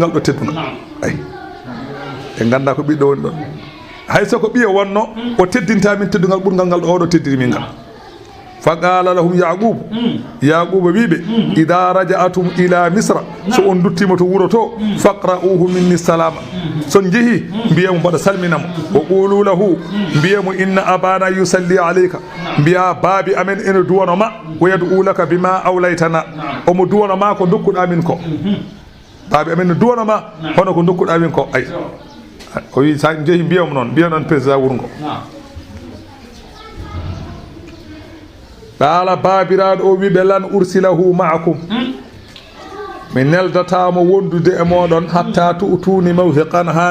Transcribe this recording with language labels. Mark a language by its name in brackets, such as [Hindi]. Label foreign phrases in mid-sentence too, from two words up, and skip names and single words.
[Fula] ngal ɗo tedduna ay e ganda ko ɓiɗɗo woni ɗon hayso ko ɓiye wonno o teddinta min teddugal ɓurgal ngal ɗo oɗo teddiri min ngal [Arabic] فقال لهم يعقوب [Fula] wiɓe [Arabic] إذا رجعتم إلى مصر [Fula] so on duttima to wuro to [Arabic] فاقرؤوه مني السلام [Fula] son jeehi mbiyamo mbaɗa salminamo [Arabic] وقولوا له [Fula] mbiyamo [Arabic] إن أبانا يصلي عليك [Fula] mbiya baabi amen ene duwano ma [Arabic] ويدعو لك بما أوليتنا [Fula] omo duwano ma ko dokkuɗa min ko baabi amen ne duwano ma hono ko dokkuɗa min ko ay o wi sa jeehi mbiyamo noon mbiya noon président wuro ngo qala baabiraɗo o wiɓe lan [Arabic] أرسله معكم [Fula] mi neldatamo wondude e moɗon [Arabic] حتى تؤتوني موثقا [Fula] ha